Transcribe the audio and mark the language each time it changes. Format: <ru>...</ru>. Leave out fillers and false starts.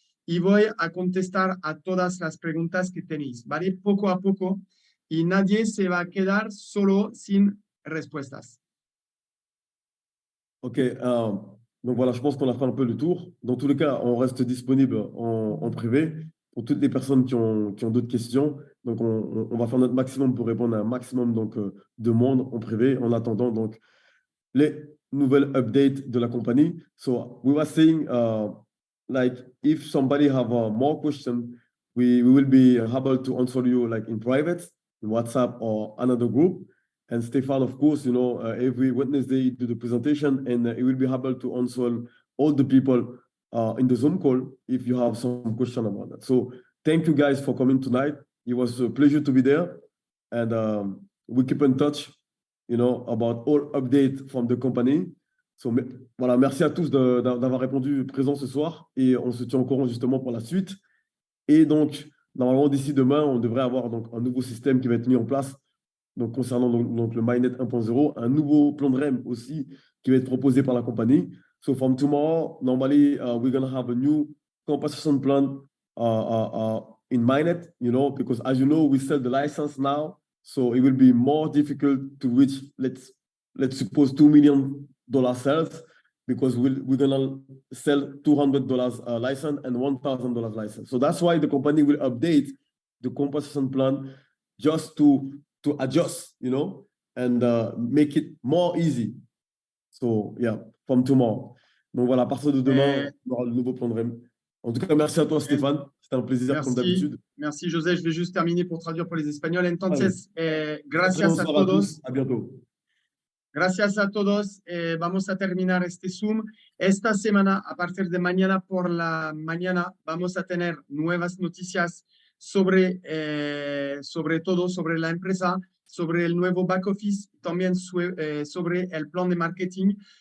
<es>Y voy a contestar a todas las preguntas que tenéis, ¿vale? Poco a poco, y nadie se va a quedar solo sin respuestas.</es> <fr>Ok, donc voilà, je pense qu'on a fait un peu le tour. Dans tous les cas, on reste disponible en privé pour toutes les personnes qui ont d'autres questions. Donc, on va faire notre maximum pour répondre à un maximum donc, de monde en privé en attendant donc, les nouvelles updates de la compagnie.</fr> <en>So, we were saying, like, if somebody have more questions, we will be able to answer you like in private, in WhatsApp or another group. And Stefan, of course, you know, every Wednesday do the presentation and he will be able to answer all the people in the Zoom call if you have some question about that. So thank you guys for coming tonight. It was a pleasure to be there. And we keep in touch, you know, about all updates from the company.</en> <fr>So, voilà, merci à tous d'avoir répondu présent ce soir et on se tient au courant justement pour la suite. Et donc, normalement, d'ici demain, on devrait avoir donc, un nouveau système qui va être mis en place. Donc, concernant donc, le MyNet 1.0, un nouveau plan de REM aussi qui va être proposé par la compagnie.</fr> <en>So, from tomorrow, normally, we're going to have a new compensation plan in MyNet, you know, because as you know, we sell the license now. So, it will be more difficult to reach, let's suppose, $2 million sales because we're going to sell $200 license and $1,000 license. So, that's why the company will update the compensation plan just to adjust, you know, and make it more easy. So, yeah, from tomorrow.</en> <fr>Donc voilà, à partir de demain, on aura le nouveau plan de REM. En tout cas, merci à toi, Stéphane. C'était un plaisir, comme d'habitude. Merci, José. Je vais juste terminer pour traduire pour les Espagnols.</fr> <es>Entonces, gracias a todos.</es> <fr>À bientôt.</fr> <es>Gracias a todos. Vamos a terminar este Zoom. Esta semana, a partir de mañana por la mañana, vamos a tener nuevas noticias sobre todo, sobre la empresa, sobre el nuevo back office, también sobre el plan de marketing.</es>